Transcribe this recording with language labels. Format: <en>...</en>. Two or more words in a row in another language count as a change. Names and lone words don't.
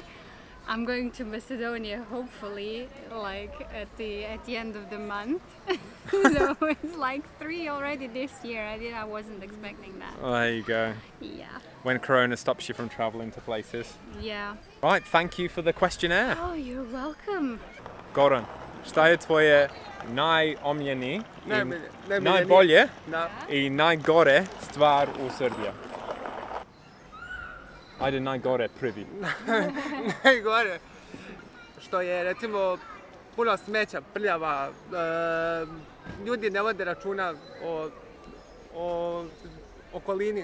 <en>I'm going to Macedonia hopefully at the end of the month. So it's like 3 already this year. I wasn't expecting that. Well, there you go. Yeah. When Corona stops you from traveling to places. Yeah. Right, thank you for the questionnaire. Oh, you're welcome.</en> <sr>Goran, šta je tvoje najomiljenije i Najbolje. najbolje Da. i najgore stvar u Srbiji? Ajde, najgore prvi. Najgore što je recimo puno smeća, prljava, ljudi ne vode računa o okolini.</sr>